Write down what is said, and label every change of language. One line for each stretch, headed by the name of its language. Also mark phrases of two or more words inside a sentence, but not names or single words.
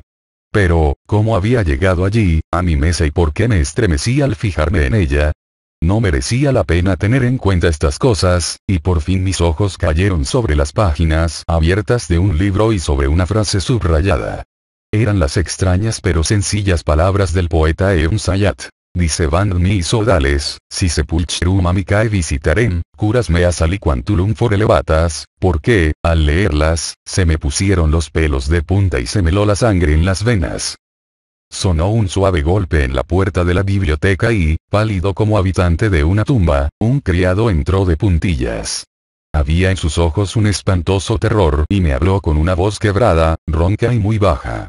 Spanish: Pero, ¿cómo había llegado allí, a mi mesa y por qué me estremecí al fijarme en ella? No merecía la pena tener en cuenta estas cosas, y por fin mis ojos cayeron sobre las páginas abiertas de un libro y sobre una frase subrayada. Eran las extrañas pero sencillas palabras del poeta Eun Sayat.
Latin: Dicebant mis sodales, si sepulcherum amicae visitarem, curas meas aliquantulum for elevatas,
Spanish: porque, al leerlas, se me pusieron los pelos de punta y se me heló la sangre en las venas. Sonó un suave golpe en la puerta de la biblioteca y, pálido como habitante de una tumba, un criado entró de puntillas. Había en sus ojos un espantoso terror y me habló con una voz quebrada, ronca y muy baja.